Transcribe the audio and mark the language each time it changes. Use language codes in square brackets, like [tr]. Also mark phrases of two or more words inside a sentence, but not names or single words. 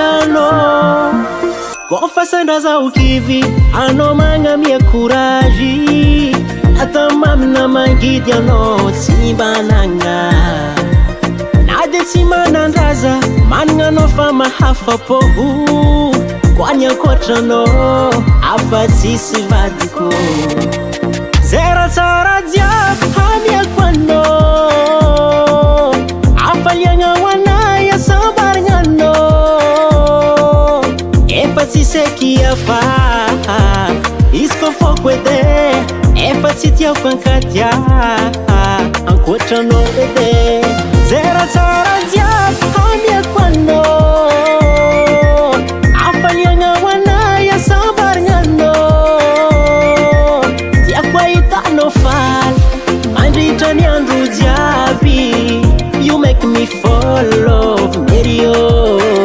[mg] anao Kofa sandraza ukivy Anao magnamia courage Atamamy na mangidy anao Tsy mbanagna Na de tsy manandraza Managna anao fa mahafa-po Koany ankotranao Afa tsisy vadiko Zera tsara jiaby hamiako anao Afaliagna wana ya sambarngano Efa tsy seky afa Izy ko foko edy Efa tsy tiako ankatia Ankotranao edy Zera tsara jiaby hamiako anao Afaliagna wana ya sambarngano Tiako ahitanao faly Mandritra ny andro jiaby [en] You make me fall love [mg] Mario